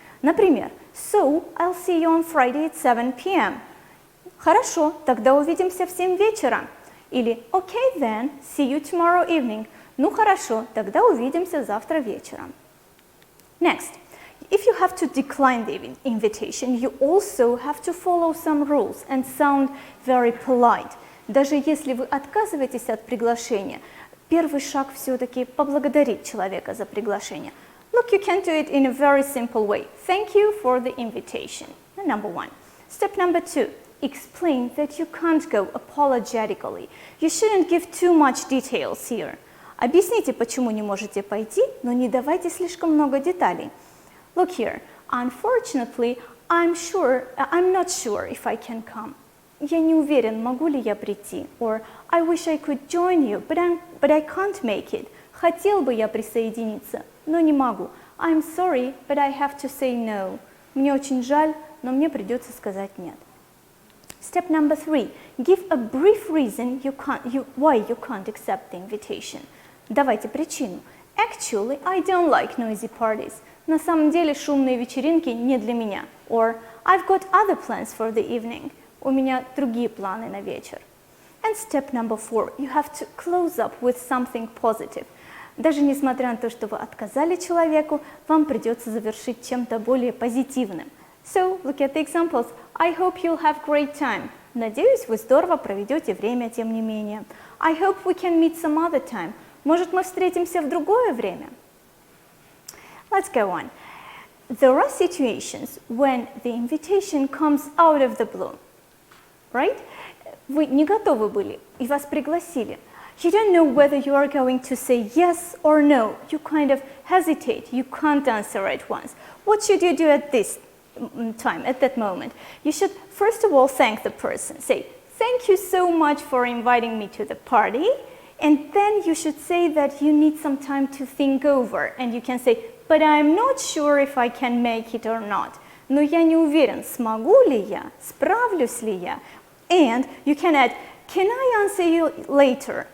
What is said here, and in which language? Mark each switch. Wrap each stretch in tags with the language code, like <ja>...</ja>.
<ru>Например,</ru> <en>So, I'll see you on Friday at 7 p.m.</en> <ru>Хорошо, тогда увидимся в 7 вечера. Или</ru> <en>Okay then, see you tomorrow evening.</en> <ru>Ну хорошо, тогда увидимся завтра вечером.</ru> <en>Next, if you have to decline the invitation, you also have to follow some rules and sound very polite.</en> <ru>Даже если вы отказываетесь от приглашения, первый шаг все-таки поблагодарить человека за приглашение.</ru> <en>Look, you can do it in a very simple way. Thank you for the invitation. Number 1. Step number 2. Explain that you can't go apologetically. You shouldn't give too much details here.</en> <ru>Объясните, почему не можете пойти, но не давайте слишком много деталей.</ru> <en>Look here. Unfortunately, I'm not sure if I can come.</en> <ru>Я не уверен, могу ли я прийти.</ru> <en>Or I wish I could join you, but I can't make it.</en> <ru>Хотел бы я присоединиться, но не могу.</ru> <en>I'm sorry, but I have to say no.</en> <ru>Мне очень жаль, но мне придется сказать нет.</ru> <en>Step number 3. Give a brief reason why you can't accept the invitation.</en> <ru>Давайте причину.</ru> <en>Actually, I don't like noisy parties.</en> <ru>На самом деле шумные вечеринки не для меня.</ru> <en>Or I've got other plans for the evening.</en> <ru>У меня другие планы на вечер.</ru> <en>And step number 4. You have to close up with something positive.</en> <ru>Даже несмотря на то, что вы отказали человеку, вам придется завершить чем-то более позитивным.</ru> <en>So, look at the examples. I hope you'll have great time.</en> <ru>Надеюсь, вы здорово проведете время, тем не менее.</ru> <en>I hope we can meet some other time.</en> <ru>Может, мы встретимся в другое время?</ru> <en>Let's go on. There are situations when the invitation comes out of the blue. Right?</en> <ru>Вы не готовы были, и вас пригласили.</ru> <en>You don't know whether you are going to say yes or no. You kind of hesitate. You can't answer at once. What should you do at this time, at that moment? You should first of all thank the person. Say, thank you so much for inviting me to the party. And then you should say that you need some time to think over. And you can say, but I'm not sure if I can make it or not.</en> <ru>Но я не уверен, смогу ли я, справлюсь ли я.</ru> <en>And you can add, can I answer you later?</en>